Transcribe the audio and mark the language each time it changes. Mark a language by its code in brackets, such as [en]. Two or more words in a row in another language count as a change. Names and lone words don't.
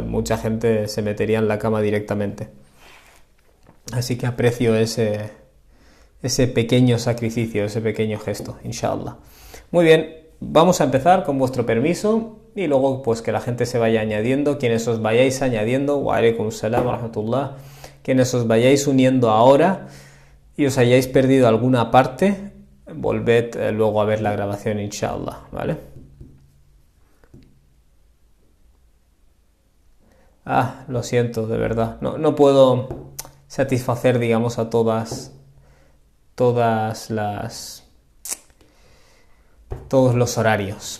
[es] Mucha gente se metería en la cama directamente. Así que aprecio ese pequeño sacrificio, ese pequeño gesto, inshallah. Muy bien, vamos a empezar con vuestro permiso y luego pues que la gente se vaya añadiendo, quienes os vayáis añadiendo, [ar] وعليكم السلام ورحمة الله, [es] quienes os vayáis uniendo ahora y os hayáis perdido alguna parte, volved luego a ver la grabación, inshallah, ¿vale? Lo siento, de verdad. No puedo satisfacer, digamos, a todos los horarios.